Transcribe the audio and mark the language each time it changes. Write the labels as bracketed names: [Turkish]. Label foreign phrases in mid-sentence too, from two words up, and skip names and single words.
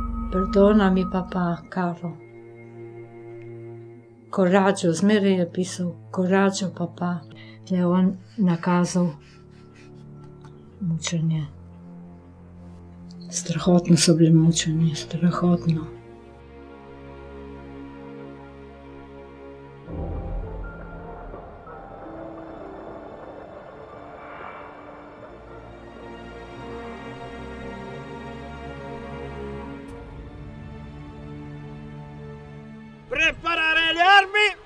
[Italian] Perdonami, papà, caro. Coraggio, [Slovenian] zmeraj je pisal, [Italian] coraggio, papà. [Slovenian] Je on nakazal mučenje. Strahotno so bili mučeni, strahotno. [Italian] Preparare le armi!